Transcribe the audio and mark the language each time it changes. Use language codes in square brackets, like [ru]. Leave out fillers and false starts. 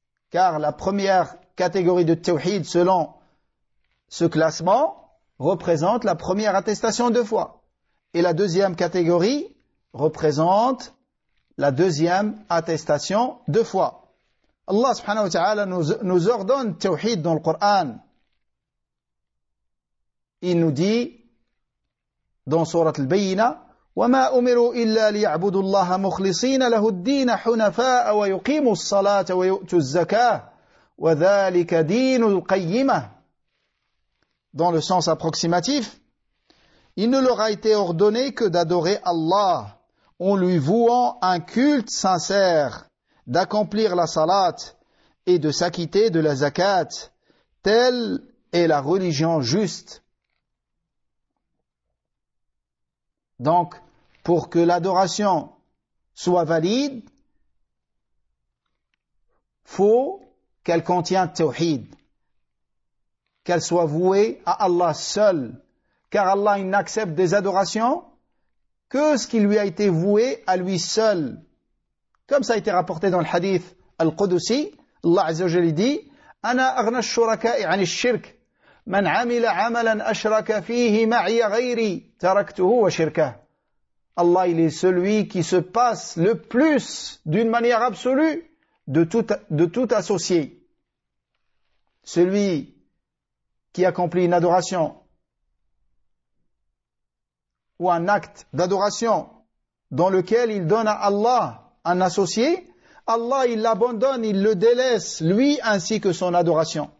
[fr] Car la première catégorie de tawhid selon ce classement représente la première attestation de foi. Et la deuxième catégorie représente la deuxième attestation de foi. Allah subhanahu wa ta'ala nous ordonne tawhid dans le Coran. Il nous dit dans sourate al-Bayyina [ar] وَمَا أُمِرُوا إِلَّا لِيَعْبُدُوا اللَّهَ مُخْلِصِينَ لَهُ الدِّينَ حُنَفَاءَ وَيُقِيمُوا الصَّلَاةَ وَيُؤْتُوا الزَّكَاةَ وَذَلِكَ دِينُ الْقَيِّمَةِ. [fr] Dans le sens approximatif, il ne leur a été ordonné que d'adorer Allah en lui vouant un culte sincère, d'accomplir la salat et de s'acquitter de la zakat. Telle est la religion juste. Donc, pour que l'adoration soit valide, faut qu'elle contienne tawhid, qu'elle soit vouée à Allah seul, car Allah il n'accepte des adorations que ce qui lui a été voué à lui seul. Comme ça a été rapporté dans le hadith al-Qudusi, Allah Azza wa Jalla dit « [ar] Ana aghna ash-shuraka'i 'ani ash-shirk » من عمل عملا أشرك فيه معي غيري تركته وشركه. [fr] Allah, il est celui qui se passe le plus, d'une manière absolue, de tout associé. Celui qui accomplit une adoration ou un acte d'adoration dans lequel il donne à Allah un associé, Allah, il l'abandonne, il le délaisse, lui ainsi que son adoration.